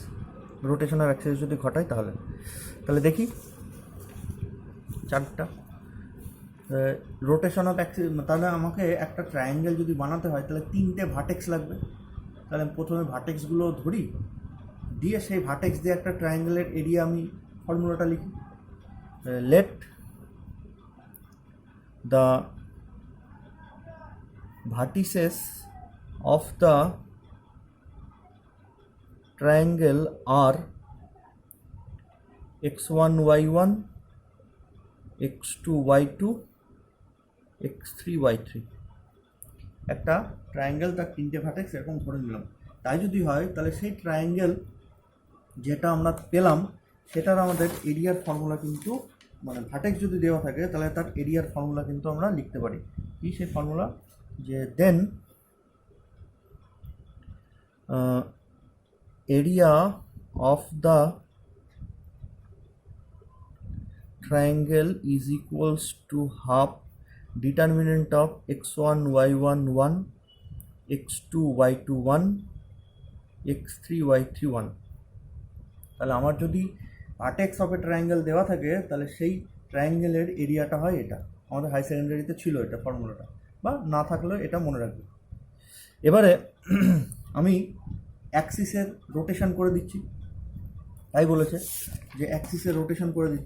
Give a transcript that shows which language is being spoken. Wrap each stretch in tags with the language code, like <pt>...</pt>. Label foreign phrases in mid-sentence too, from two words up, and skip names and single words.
<en>rotation of axis</en> <bn>যদি ঘটায় তাহলে দেখি চারটা</bn> <en>rotation of axis.</en> <bn>তাহলে আমাকে একটা ট্রায়াঙ্গেল যদি বানাতে হয় তাহলে 3টে ভার্টেক্স লাগবে। তাহলে প্রথমে ভার্টেক্সগুলো ধরি, দিয়ে সেই ভার্টেক্স দিয়ে একটা ট্রায়াঙ্গেলের এরিয়া আমি ফর্মুলাটা লিখি।</bn> <en>লেট the vertices of the triangle are x1 y1 x2 y2 x3 y3।</en> <bn>একটা ট্রায়াঙ্গেল তার 3টে ভার্টেক্স এরকম ধরে নিলাম। তাই যদি হয় তাহলে সেই ট্রায়াঙ্গেল যেটা আমরা পেলাম সেটার আমাদের এরিয়ার ফর্মুলা কিন্তু, মানে ভার্টেক্স যদি দেওয়া থাকে তাহলে তার এরিয়ার ফর্মুলা কিন্তু আমরা লিখতে পারি। কি সেই ফর্মুলা? যে</bn> <en>then area of the triangle is equals to half determinant of x1 y1 1 x2 y2 1 x3 y3 1।</en> <bn>তাহলে আমার যদি</bn> <en>vertex of a triangle</en> <bn>দেওয়া থাকে তাহলে সেই ট্রায়াঙ্গেলের এরিয়াটা হয় এটা। আমাদের</bn> <en>high secondary-te</en> <bn>ছিল এটা ফর্মুলাটা, বা না থাকলেও এটা মনে রাখবে। এবারে আমি অ্যাক্সিসের রোটেশন করে দিচ্ছি, তাই বলেছে যে অ্যাক্সিসের রোটেশন করে দিতে।</bn>